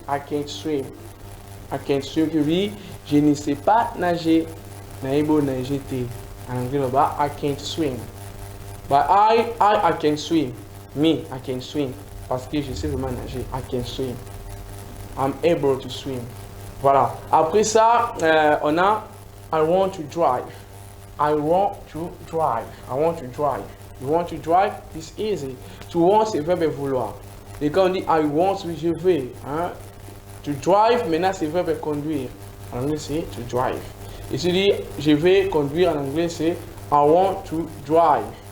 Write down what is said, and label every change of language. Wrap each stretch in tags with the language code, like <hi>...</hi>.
<en>I can't swim. I can't swim.</en> <fr>Je ne sais pas nager.</fr> <en>Naïbo nager.</en> <fr>En anglais, là-bas,</fr> <en>I can't swim. But I can swim. Me, I can swim.</en> <fr>Parce que je sais vraiment nager.</fr> <en>I can swim. I'm able to swim. Voilà.</en> <fr>Après ça, on a</fr> <en>I want to drive. I want to drive. I want to drive. You want to drive? It's easy. To want,</en> <fr>c'est le verbe vouloir. Et quand on dit</fr> <en>I want,</en> <fr>oui, je vais. To drive, maintenant, c'est le verbe conduire. En anglais, c'est</fr> <en>to drive.</en> <fr>Et si je dis je vais conduire, en anglais, c'est</fr> <en>I want to drive.</en>